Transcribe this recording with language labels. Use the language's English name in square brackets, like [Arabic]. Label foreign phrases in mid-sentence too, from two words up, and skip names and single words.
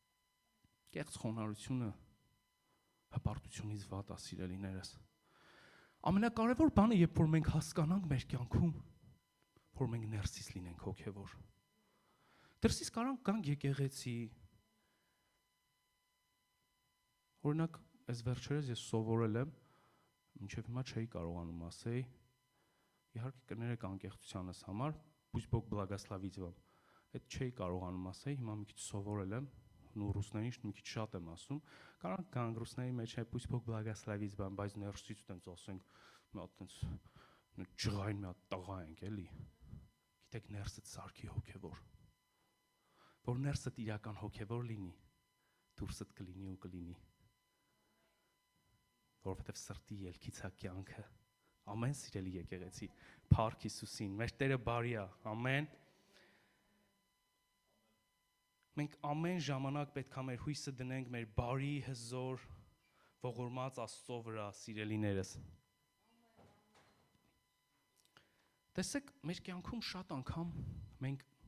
[Armenian] Կեղծ խոնարհությունը հպարտությունից վատ է, սիրելիներս։ Ամենակարևոր բանը, երբ որ մենք հասկանանք մեր կյանքում, որ մենք ներսից լինենք հոգևոր։ Դրսից կարանք գանք եկեղեցի։ Օրինակ, այս վերջերս ես սովորել եմ, մինչև հիմա չէի կարողանում ասեի, իհարկե կներեք անկեղծությանս համար, [Russian] пусть Бог благословит вам։ [Armenian] Այդ չէի կարողանում ասեի, հիմա մի քիչ սովորել եմ, ու ռուսերենից մի քիչ շատ եմ ասում, կարանք գանք ռուսների մեջ է [Russian] пусть Бог благословит вам, [Armenian] բայց ներսից տենց ասենք, մի հատ տենց ջղային մի հատ տղա ենք, էլի։ Գիտեք, ներսդ սարքի հոգևոր։ Որ ներսդ իրական հոգևոր լինի, դուրսդ կլինի ու կլինի։ Որովհետև սրտի ելքից է կյանքը։ Ամեն սիրելի եկեղեցի, փառք Հիսուսին, մեր Տերը բարի է, ամեն։ Մենք ամեն ժամանակ պետք է մեր հույսը դնենք մեր բարի, հզոր, ողորմած Աստծո վրա, սիրելիներս։ Տեսեք, մեր կյանքում շատ անգամ մենք